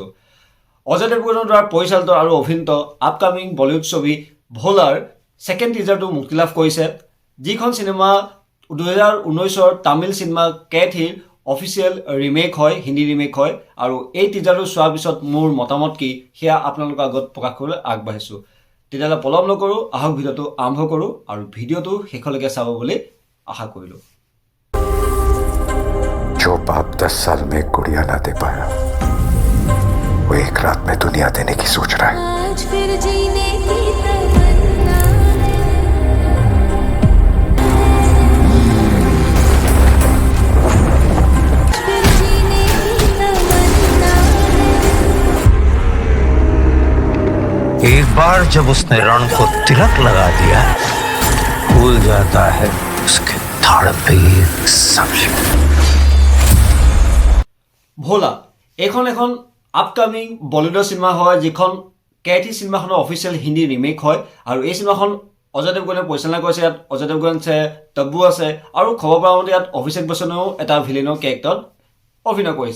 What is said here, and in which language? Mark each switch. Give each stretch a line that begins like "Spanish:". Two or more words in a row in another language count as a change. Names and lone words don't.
Assamese: অজয় দেৱগনৰ দ্বাৰা পৰিচালিত আৰু অভিনীত
English: upcoming Bollywood
Assamese: ছবি ভোলাৰ ছেকেণ্ড টিজাৰটো মুক্তি লাভ কৰিছে, যিখন চিনেমা 2019ৰ তামিল চিনেমা কেথিৰ
English: official remake
Assamese: হয়, হিন্দী ৰিমেক হয়। আৰু এই টিজাৰটো চোৱাৰ পিছত মোৰ মতামত কি সেয়া আপোনালোকৰ আগত প্ৰকাশ কৰিবলৈ আগবাঢ়িছোঁ। তেতিয়াহ'লে পলম নকৰোঁ, আহক ভিডিঅ'টো আৰম্ভ কৰোঁ আৰু ভিডিঅ'টো শেষলৈকে চাব বুলি আশা কৰিলোঁ।
Hindi: जो बाप 10 साल में गुड़िया ना दे पाया, वो एक रात में दुनिया देने की सोच रहा है। आज फिर जीने की तमन्ना फिर जीने की तमन्ना एक बार जब उसने रण को तिलक लगा दिया, भूल जाता है उसके धड़ पे समझ।
Assamese: ভোলা এখন আপকামিং বলিউডৰ চিনেমা হয়, যিখন কেথি চিনেমাখনৰ অফিচিয়েল হিন্দী ৰিমেক হয়। আৰু এই চিনেমাখন অজয় দেৱগনে পৰিচালনা কৰিছে। ইয়াত অজয় দেৱগন আছে, তব্বু আছে, আৰু খবৰ পোৱা মতে ইয়াত অভিষেক বচ্চনেও এটা ভিলেইনৰ কেৰেক্টাৰত অভিনয় কৰিছে।